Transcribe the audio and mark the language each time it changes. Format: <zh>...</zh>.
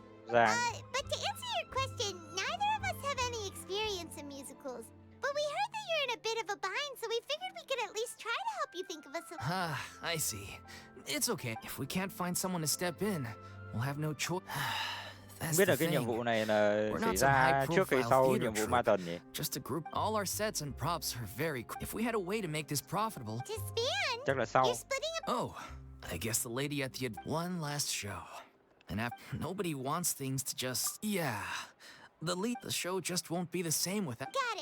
<vi>Rằng</vi> <en>But to answer your question, neither of us have any experience in musicals. But we heard that you're in a bit of a bind, so we figured we could at least try to help you think of us a... I see. It's okay. If we can't find someone to step in, we'll have no choice.</en> <vi>không biết là cái nhiệm vụ này là xảy ra trước hay sau nhiệm vụ ma tuần nhỉ?</vi> <en>Just a group. All our sets and props are very... If we had a way to make this profitable... To span?</en> <vi>Chắc là sau.</vi> <en>You're splitting up... Oh, I guess the lady at the... One last show. And after... Nobody wants things to just... Yeah. The show just won't be the same without... Got it.</en>